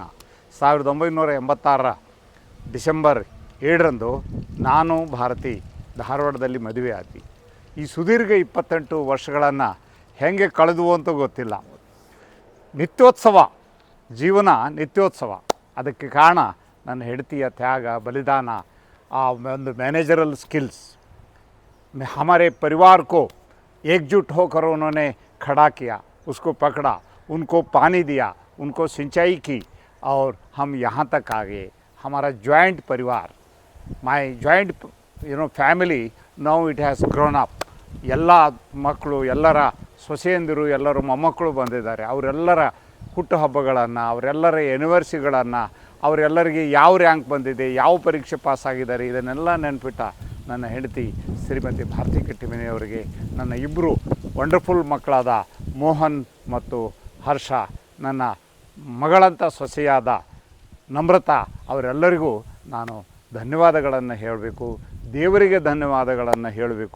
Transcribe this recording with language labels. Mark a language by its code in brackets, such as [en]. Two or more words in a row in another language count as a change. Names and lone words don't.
[kn] 1986 ಡಿಸೆಂಬರ್ 7ರಂದು ನಾನು ಭಾರತಿ ಧಾರವಾಡದಲ್ಲಿ ಮದುವೆ ಆದ್ವಿ. ಈ ಸುದೀರ್ಘ 28 ವರ್ಷಗಳನ್ನು ಹೇಗೆ ಕಳೆದುವು ಅಂತ ಗೊತ್ತಿಲ್ಲ. ನಿತ್ಯೋತ್ಸವ, ಜೀವನ ನಿತ್ಯೋತ್ಸವ. ಅದಕ್ಕೆ ಕಾರಣ ನನ್ನ ಹೆಂಡತಿಯ ತ್ಯಾಗ, ಬಲಿದಾನ, ಆ ಒಂದು [en] managerial skills. [hi] हमारे परिवार को एकजुट होकर उन्होंने खड़ा किया, उसको पकड़ा, उनको पानी दिया, उनको सिंचाई की और हम यहाँ तक आ गए. हमारा जॉइंट परिवार, [en] my joint family now it has grown up. [kn] ಎಲ್ಲ ಮಕ್ಕಳು, ಎಲ್ಲರ ಸೊಸೆಯಂದಿರು, ಎಲ್ಲರೂ ಮೊಮ್ಮಕ್ಕಳು ಬಂದಿದ್ದಾರೆ. ಅವರೆಲ್ಲರ ಹುಟ್ಟುಹಬ್ಬಗಳನ್ನು, ಅವರೆಲ್ಲರ ಎನಿವರ್ಸಿಗಳನ್ನು, ಅವರೆಲ್ಲರಿಗೆ ಯಾವ ರ್ಯಾಂಕ್ ಬಂದಿದೆ, ಯಾವ ಪರೀಕ್ಷೆ ಪಾಸಾಗಿದ್ದಾರೆ, ಇದನ್ನೆಲ್ಲ ನೆನಪಿಟ್ಟ ನನ್ನ ಹೆಂಡತಿ ಶ್ರೀಮತಿ ಭಾರತಿ ಕಟ್ಟಿಮನಿಯವರಿಗೆ ನನ್ನ ಇಬ್ಬರು ವಂಡರ್ಫುಲ್ ಮಕ್ಕಳಾದ ಮೋಹನ್ ಮತ್ತು ಹರ್ಷ, ನನ್ನ ಮಗಳಂಥ ಸೊಸೆಯಾದ ನಮ್ರತಾ, ಅವರೆಲ್ಲರಿಗೂ ನಾನು ಧನ್ಯವಾದಗಳನ್ನು ಹೇಳಬೇಕು, ದೇವರಿಗೆ ಧನ್ಯವಾದಗಳನ್ನು ಹೇಳಬೇಕು.